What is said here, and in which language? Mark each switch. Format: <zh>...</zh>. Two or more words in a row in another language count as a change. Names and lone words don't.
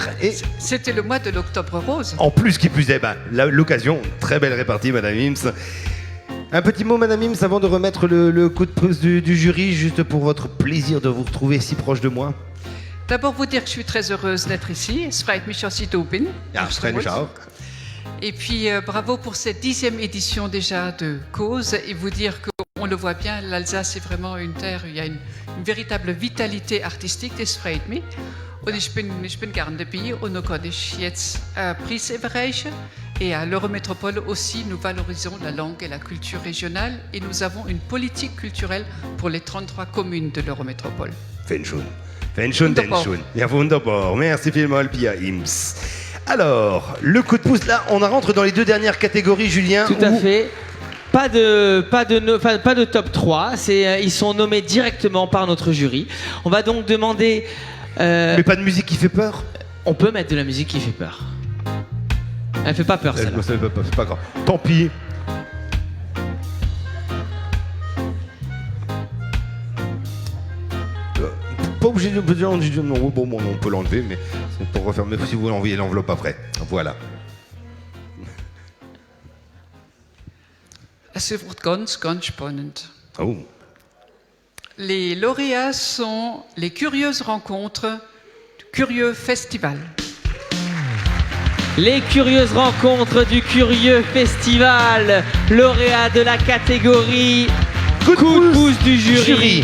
<fr>Et c'était le mois de l'octobre rose. En plus, qui plus est, l'occasion, très belle répartie, Madame Ims. Un petit mot, Madame Ims, avant de remettre le coup de pouce du jury, juste pour votre plaisir de vous retrouver si proche de moi. D'abord, vous dire que je suis très heureuse d'être ici.</fr> <de>Es freut mich, dass ich da bin.</de> <fr>Et puis, bravo pour cette 10e édition déjà de Cause. Et vous dire qu'on le voit bien, l'Alsace est vraiment une terre où il y a une véritable vitalité artistique.</fr> <de>Das freut mich. Und ich bin gern dabei und dann kann ich jetzt Preis überreichen.</de> <fr>Et à l'Eurométropole aussi, nous valorisons la langue et la culture régionale. Et nous avons une politique culturelle pour les 33 communes de l'Eurométropole.</fr> <de>Wenn schon, denn schon. Ja, wunderbar.</de> <fr>Merci vielmals, Pia Ims. Alors, le coup de pouce, là, on rentre dans les 2 dernières catégories, Julien. Tout à fait. Pas de top 3. Ils sont nommés directement par notre jury. On va donc demander... Mais pas de musique qui fait peur? On peut mettre de la musique qui fait peur. Elle fait pas peur, celle-là. C'est pas grave. Tant pis. Pas obligé de dire, non, bon, on peut l'enlever, mais c'est pour refermer si vous envoyez l'enveloppe après. Voilà.</fr> <de>Es wird ganz, ganz spannend. Oh.</de> <fr>Les lauréats sont les curieuses rencontres du Curieux Festival. Les curieuses rencontres du Curieux Festival, lauréat de la catégorie coup de pouce du jury.</fr>